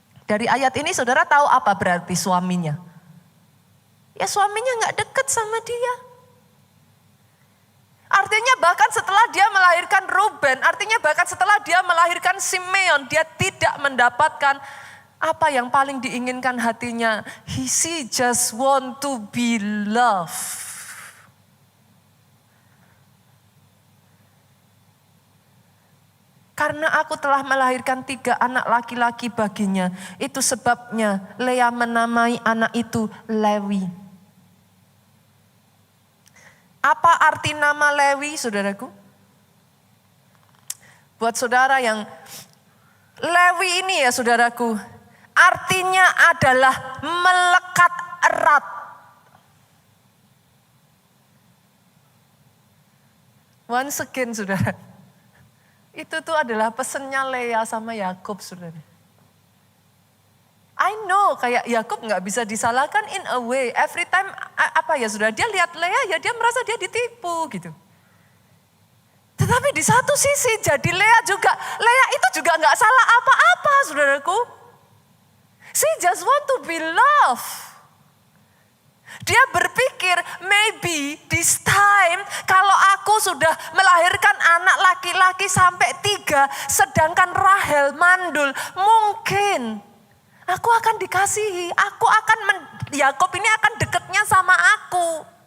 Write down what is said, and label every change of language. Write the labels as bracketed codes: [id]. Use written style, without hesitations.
[id] Dari ayat ini saudara tahu apa berarti suaminya? Ya suaminya gak deket sama dia. Artinya bahkan setelah dia melahirkan Ruben, artinya bahkan setelah dia melahirkan Simeon, dia tidak mendapatkan apa yang paling diinginkan hatinya. [en] She just want to be loved. [id] Karena aku telah melahirkan 3 anak laki-laki baginya. Itu sebabnya Lea menamai anak itu Lewi. Apa arti nama Lewi, saudaraku? Buat saudara yang Lewi ini ya saudaraku, artinya adalah melekat erat. [en] Once again [id] saudara. Itu tuh adalah pesennya Lea sama Yakub, saudara. [en] I know [id] kayak Yakub nggak bisa disalahkan [en] in a way. Every time [id] apa ya saudara, dia lihat Lea ya dia merasa dia ditipu gitu. Tetapi di satu sisi jadi Lea itu juga nggak salah apa-apa, saudaraku. [en] She just want to be loved. [id] Dia berpikir [en] maybe this time [id] kalau aku sudah melahirkan anak laki-laki sampai 3, sedangkan Rahel mandul, mungkin aku akan dikasihi, Yakub ini akan dekatnya sama aku.